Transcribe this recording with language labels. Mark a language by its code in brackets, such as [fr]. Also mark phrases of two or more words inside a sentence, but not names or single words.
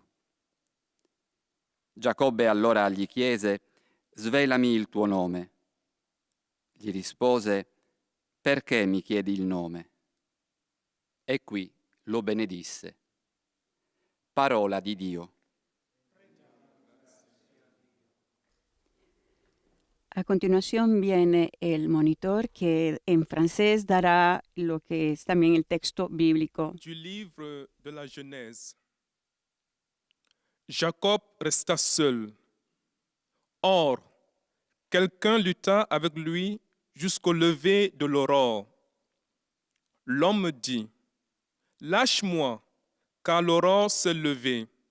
[it] Giacobbe allora gli chiese: svelami il tuo nome. Gli rispose: perché mi chiedi il nome? E qui lo benedisse. Parola di Dio. [es] A continuación viene el monitor que en francés dará lo que es también el texto bíblico. [fr] Du livre de la Genèse. Jacob resta seul. Or, quelqu'un lutta avec lui jusqu'au lever de l'aurore. L'homme dit: lâche-moi, car l'aurore s'est levée.